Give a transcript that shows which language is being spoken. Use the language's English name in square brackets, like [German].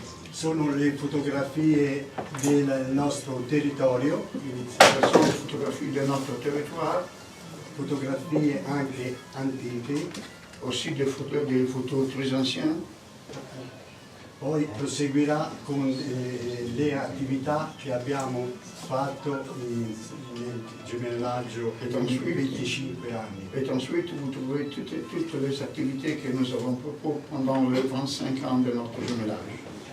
[Italian] Sono le fotografie del nostro territorio, Sono le fotografie del nostro territorio, fotografie anche antiche, [French] aussi des photos très anciennes. [Italian] Poi proseguirà con le attività che abbiamo fatto nel gemellaggio per i 25 anni. [French] Et ensuite, vous trouverez toutes les activités que nous avons proposées pendant les 25 ans de notre jumelage.